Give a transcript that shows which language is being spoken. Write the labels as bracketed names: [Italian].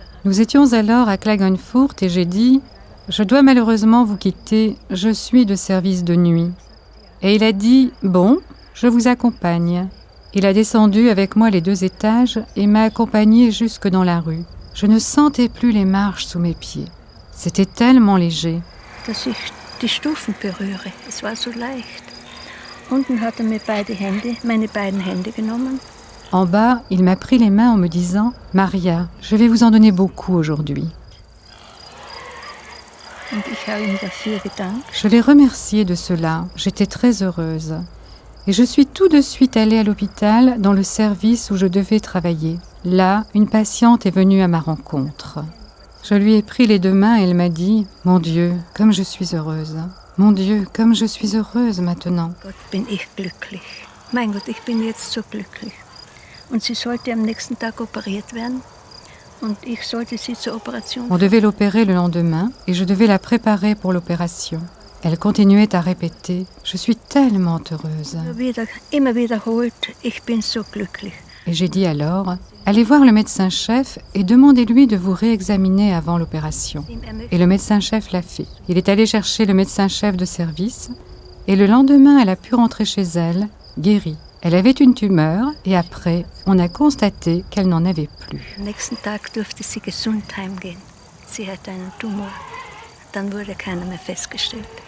[French] Nous étions alors à Klagenfurt et j'ai dit « Je dois malheureusement vous quitter, je suis de service de nuit. » Et il a dit « Bon, je vous accompagne. » Il a descendu avec moi les 2 étages et m'a accompagné jusque dans la rue. Je ne sentais plus les marches sous mes pieds. C'était tellement léger. [German] Dass ich die Stufen berühre, es war so leicht. Unten hat mir meine beiden Hände genommen. [French] En bas, il m'a pris les mains en me disant « Maria, je vais vous en donner beaucoup aujourd'hui. » Je l'ai remercié de cela, j'étais très heureuse. Et je suis tout de suite allée à l'hôpital dans le service où je devais travailler. Là, une patiente est venue à ma rencontre. Je lui ai pris les 2 mains et elle m'a dit « Mon Dieu, comme je suis heureuse. Mon Dieu, comme je suis heureuse maintenant. » [German] Gott, bin ich glücklich. Mein Gott, ich bin jetzt so glücklich. Und sie sollte am nächsten Tag operiert werden. [French] On devait l'opérer le lendemain et je devais la préparer pour l'opération. Elle continuait à répéter « Je suis tellement heureuse ». Et j'ai dit alors « Allez voir le médecin-chef et demandez-lui de vous réexaminer avant l'opération ». Et le médecin-chef l'a fait. Il est allé chercher le médecin-chef de service et le lendemain, elle a pu rentrer chez elle, guérie. Elle avait une tumeur et après, on a constaté qu'elle n'en avait plus. [German] Am nächsten Tag durfte sie gesund heimgehen. Sie hatte einen Tumor. Dann wurde keiner mehr festgestellt.